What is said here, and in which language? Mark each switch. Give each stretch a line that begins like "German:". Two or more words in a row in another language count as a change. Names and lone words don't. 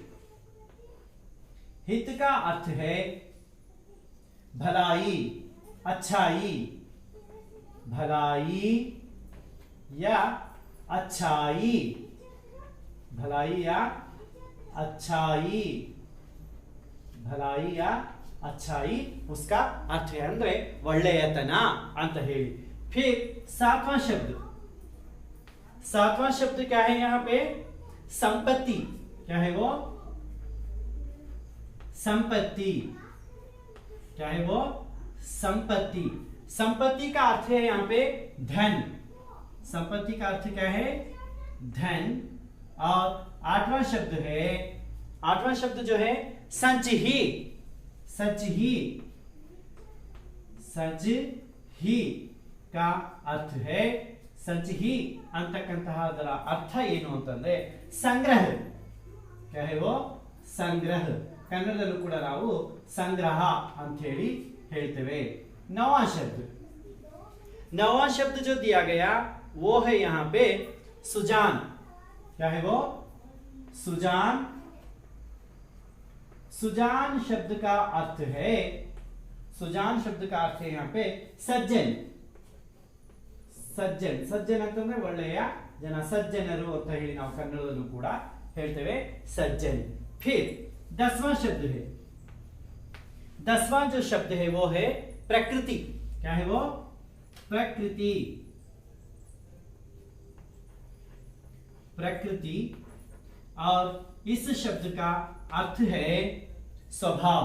Hindi: हित का अर्थ है भलाई, अच्छाई। भलाई या अच्छाई। भलाई या अच्छाई। भलाई या अच्छाई उसका अर्थ है
Kannada: ಅಂದ್ರೆ ಒಳ್ಳೆಯತನ ಅಂತ ಹೇಳಿ।
Hindi: फिर सातवां शब्द क्या है यहाँ पे? संपत्ति। क्या है वो? संपत्ति। क्या है वो? संपत्ति। संपत्ति का अर्थ है यहाँ पे धन। संपत्ति का अर्थ क्या है? धन। और आठवां शब्द जो है संचही। सचही। सचही का अर्थ है सचही
Kannada: ಅಂತಕ್ಕಂತಹ ಅದರ ಅರ್ಥ ಏನು ಅಂತಂದ್ರೆ ಸಂಗ್ರಹ।
Hindi: क्या है वो? संग्रह।
Kannada: ಕನ್ನಡದಲ್ಲೂ ಕೂಡ ನಾವು ಸಂಗ್ರಹ ಅಂತ ಹೇಳಿ ಹೇಳ್ತೇವೆ।
Hindi: नौवां शब्द जो दिया गया वो है यहाँ पे सुजान। क्या है वो? सुजान। सुजान शब्द का अर्थ है, सुजान शब्द का अर्थ है यहाँ पे सज्जन।
Kannada: सज्जन। सज्जन ಅಂತಂದ್ರೆ ಒಳ್ಳೆಯ ಜನ, ಸಜ್ಜನರು ಅಂತ ಹೇಳಿ ನಾವು ಕನ್ನಡದಲ್ಲೂ ಕೂಡ ಹೇಳ್ತೇವೆ सज्जन।
Hindi: फिर 10वां शब्द है, 10वां जो शब्द है वो है प्रकृति। क्या है वो? प्रकृति। प्रकृति। और इस शब्द का अर्थ है स्वभाव।